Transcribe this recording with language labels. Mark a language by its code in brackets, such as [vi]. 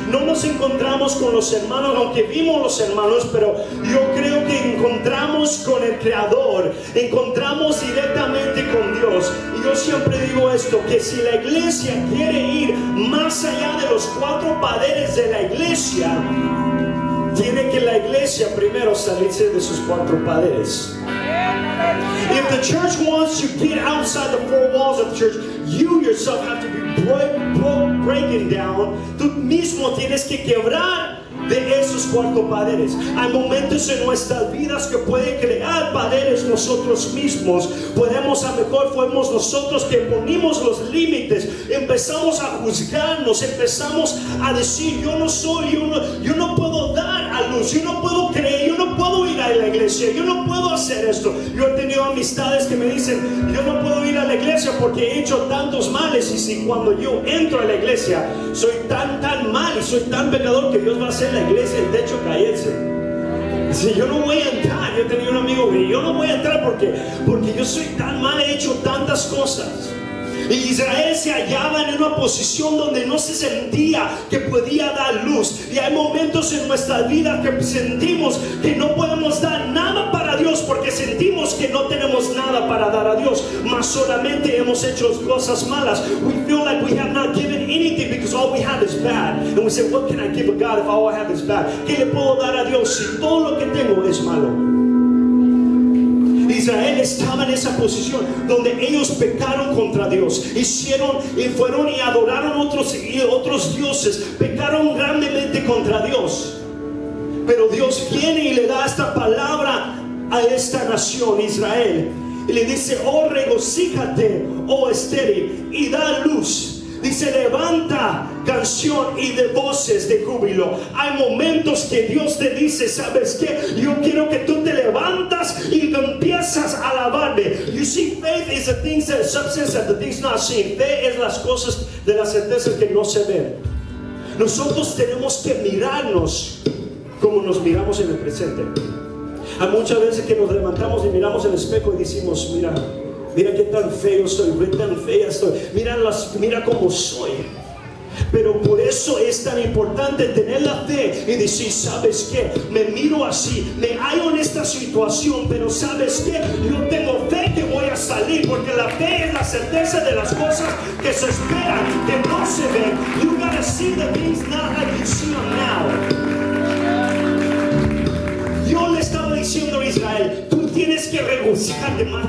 [es] No nos encontramos con los hermanos, aunque vimos los hermanos, pero yo creo que encontramos con el Creador, encontramos directamente con Dios. Y yo siempre digo esto, que si la iglesia quiere ir más allá de los 4 paredes de la iglesia, tiene que la iglesia primero salirse de sus 4 paredes. [en] If the church wants to get outside the 4 walls of the church, you yourself have to be breaking down. [es] Tú mismo tienes que quebrar de esos 4 paredes. Hay momentos en nuestras vidas que pueden crear paredes nosotros mismos. A lo mejor fuimos nosotros que ponimos los límites, empezamos a juzgarnos, empezamos a decir: yo no puedo dar a luz, yo no puedo creer, yo no puedo ir a la iglesia, yo no puedo hacer esto. Yo he tenido amistades que me dicen: yo no puedo ir a la iglesia porque he hecho tantos males, y si cuando yo entro a la iglesia soy tan mal y soy tan pecador que Dios va a hacer la iglesia el techo caerse. Si yo no voy a entrar, yo he tenido un amigo que yo no voy a entrar porque yo soy tan mal, he hecho tantas cosas. Y Israel se hallaba en una posición donde no se sentía que podía dar luz. Y hay momentos en nuestra vida que sentimos que no podemos dar nada para Dios porque sentimos que no tenemos nada para dar a Dios, más solamente hemos hecho cosas malas. [en] We feel like we have not given anything because all we have is bad. And we say, what can I give a God if all I have is bad? [es] ¿Qué le puedo dar a Dios si todo lo que tengo es malo? Israel estaba en esa posición donde ellos pecaron contra Dios, fueron y adoraron otros dioses, pecaron grandemente contra Dios. Pero Dios viene y le da esta palabra a esta nación, Israel, y le dice: oh, regocíjate, oh estéril, y da luz. Dice: levanta canción y de voces de júbilo. Hay momentos que Dios te dice: ¿sabes qué? Yo quiero que tú te levantas y empiezas a alabarme. [en] You see, faith is the things that substance that the things not seen. [es] Fe es las cosas de las certezas que no se ven. Nosotros tenemos que mirarnos como nos miramos en el presente. Hay muchas veces que nos levantamos y miramos el espejo y decimos: mira qué tan feo soy, qué tan fea estoy, mira cómo soy. Pero por eso es tan importante tener la fe y decir: ¿sabes qué? Me miro así, me hallo en esta situación, pero ¿sabes qué? Yo tengo fe que voy a salir, porque la fe es la certeza de las cosas que se esperan, que no se ven. [en] You gotta see the things not like you see them now. [es] Yo le estaba diciendo a Israel: tú tienes que regocijarte.